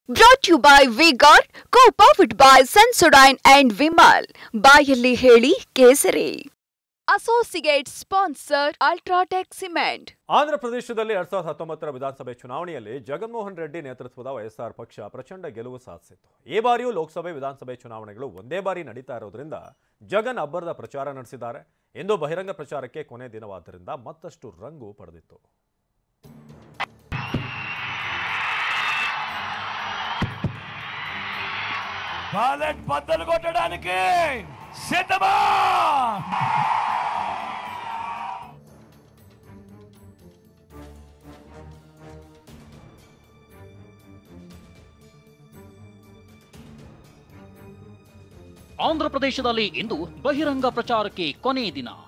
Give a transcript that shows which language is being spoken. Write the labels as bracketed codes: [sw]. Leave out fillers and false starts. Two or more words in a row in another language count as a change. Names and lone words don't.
[en] Brought to you by V-Guard, co-powered by Sensodyne and Vimal. [kn] ಬಾಯಲ್ಲಿ ಹೇಳಿ ಕೇಸರಿ. [en] Associate sponsor Ultratech Cement. [kn] ಆಂಧ್ರ ಪ್ರದೇಶದಲ್ಲಿ 2019 ವಿಧಾನಸಭೆ ಚುನಾವಣೆಯಲ್ಲಿ ಜಗನ್ಮೋಹನ್ ರೆಡ್ಡಿ ನೇತೃತ್ವದ ವೈಎಸ್ಆರ್ ಪಕ್ಷ ಪ್ರಚಂಡ ಗೆಲುವು ಸಾಧಿಸಿತ್ತು. ಈ ಬಾರಿಯೂ ಲೋಕಸಭೆ ವಿಧಾನಸಭೆ ಚುನಾವಣೆಗಳು ಒಂದೇ ಬಾರಿ ನಡೀತಾ ಇರೋದ್ರಿಂದ ಜಗನ್ ಅಬ್ಬರದ ಪ್ರಚಾರ ನಡೆಸಿದ್ದಾರೆ. ಇಂದು ಬಹಿರಂಗ ಪ್ರಚಾರಕ್ಕೆ ಕೊನೆ ದಿನವಾದ್ದರಿಂದ ಮತ್ತಷ್ಟು ರಂಗು ಪಡೆದಿತ್ತು. [te] బ్యాలెట్ బద్దలు కొట్టడానికి సిద్ధమా? [kn] ಆಂಧ್ರ ಪ್ರದೇಶದಲ್ಲಿ ಇಂದು ಬಹಿರಂಗ ಪ್ರಚಾರಕ್ಕೆ ಕೊನೆಯ ದಿನ.